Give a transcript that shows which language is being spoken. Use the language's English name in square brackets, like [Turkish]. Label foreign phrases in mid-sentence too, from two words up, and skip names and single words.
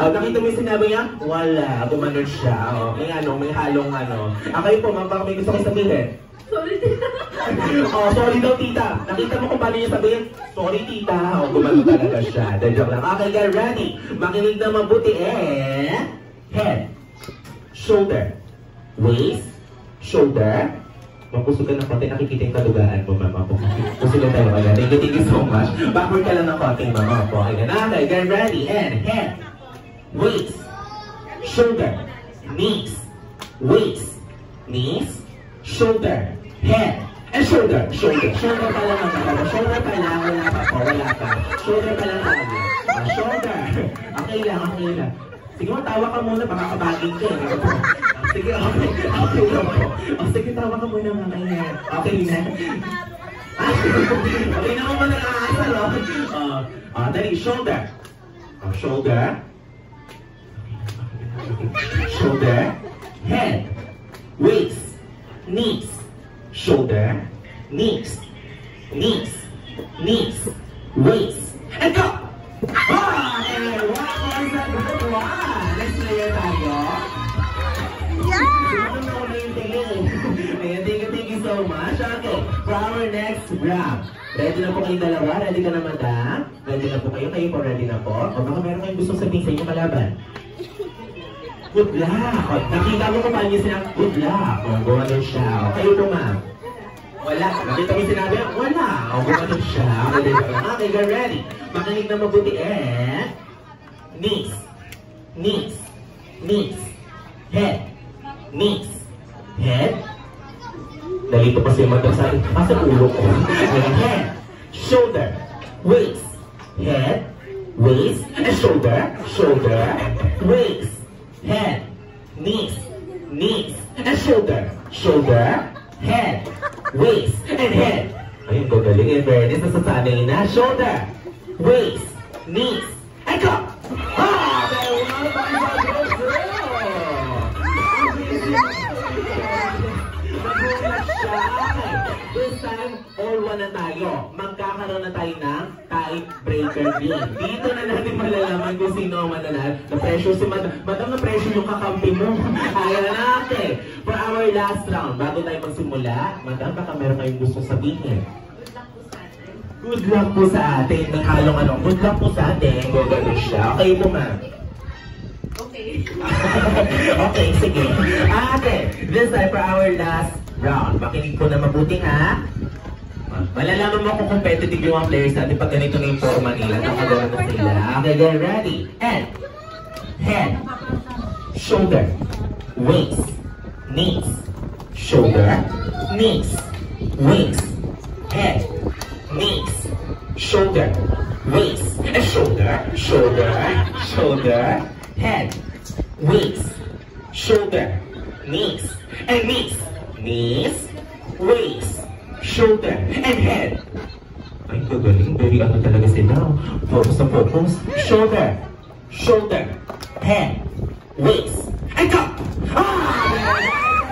[Filipino] O, nakita mo yung sinabi niya? Wala. Gumanon siya. O, may halong ano. Kayo po, ma'am, baka may gusto kayo sabihin? [English] Sorry, tita. [Filipino] Sorry daw, tita. Nakita mo kung paano niya sabihin? Sorry, tita. O, gumanon talaga siya. Joke lang. [English] Okay, get ready. [Filipino] Makinig na mabuti. [English] Head. Shoulder. Waist. Shoulder. [Filipino] Mapusugan ng konti. Nakikita yung kadugaan mo, mama po. Pusugan tayo kaya. [English] Thank you so much. [Filipino] Backward ka lang ng konti, mama po. [English] Okay, get ready. And head. Waist, shoulder, knees, waist, knees, shoulder, head, and shoulder. [Filipino] Shoulder pa lang ang mga. Shoulder pa lang, wala pa po, wala pa. Shoulder pa lang tayo. Shoulder. Okay lang. Sige mo, tawa ka muna, baka kabagin ka. Sige, okay lang po. Sige, tawa ka muna mga kanya. Okay na. Okay na mo ba nag-aasal, dali, [English] shoulder. Shoulder. Shoulder, head, waist, knees, shoulder, knees, waist, and go! Okay, what was that good one? Let's player tayo. Yeah! Thank you so much. Okay, for our next round. [Filipino] Ready na po kayong dalawa? Ready ka na, madam? Ready na po kayo? Kayo po ready na po? O baka meron kayong gustong sabihin sa inyong kalaban? [English] Good luck! [Filipino] Nakita mo kung paano niya sinabi, [English] good luck! [Filipino] O, gumano siya. O, kayo po, ma'am? Wala. Nakita mo sinabi, wala. O, gumano siya. [English] Okay, get ready. [Filipino] Makinig na mabuti. [English] And knees. Head. Head. [Filipino] Nalito pa siya magkasabi. [Cebuano] Asa ulo ko? [English] Head. Shoulder. Waist. Head. Waist. And shoulder. Waist. Head, knees, and shoulder, head, waist, and head. [Filipino] Ayun, gagaling. [English] In fairness, [Filipino] nasasanay na. [English] Shoulder, waist, knees, and go! This time, all one [Filipino] na tayo. Magkakaroon na tayo ng tie-breaker game. Dito na natin malalaman kung sino ang mananalo. Na-pressure si madam. Madam, na-pressure yung kakampi mo. Ayaw na natin. [English] For our last round, [Filipino] bago tayo magsimula, madam, baka meron kayong gusto sabihin. [English] Good luck [Filipino] po sa atin. Naghalong ano. [English] Good luck [Filipino] po sa atin. Gagano siya. Okay po, ma'am. Okay. Okay, sige. [English] Okay, this time for our last round. [Filipino] Makinig po na mabuti ha. Malalaman mo kung competitive yung mga players natin pag ganito na yung forma nila. Nakagawa na sila. [English] Okay, get ready. And head, shoulder, waist, knees, shoulder, knees, waist, head, knees, shoulder, waist, and shoulder, head, waist, shoulder, knees, and knees, waist, shoulder, and head. [Filipino] Ay, kagaling. Very ano talaga sila. Focus na focus. [English] Shoulder, shoulder, head, waist, and cup. Ah!